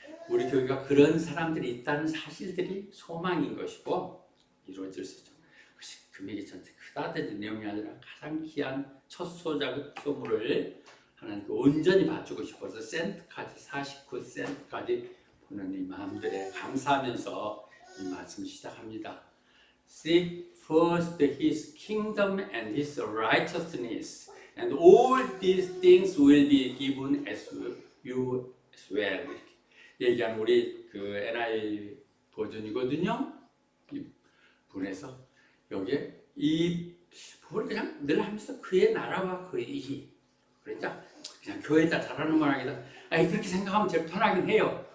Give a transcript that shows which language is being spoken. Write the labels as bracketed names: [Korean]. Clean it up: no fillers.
[Korean] 우리 교회가 그런 사람들이 있다는 사실들이 소망인 것이고 이루어질 수 있죠. 그것이 금액이 전체 크다든지 내용이 아니라 가장 귀한 첫 소작소물을 하나님께 온전히 바치고 싶어서 센트까지 49센트까지 보는 이 마음들에 감사하면서 이 말씀을 시작합니다. [English] Seek first His kingdom and His righteousness, and all these things will be given as you as well. [Korean] 얘기한 우리 NI 버전이거든요. 이 부분에서 여기에 이 부분을 그냥 늘 하면서 그의 나라와 그의 의. 그러니까 그냥 교회에다 잘하는 말 하기다. 그렇게 생각하면 제일 편하긴 해요.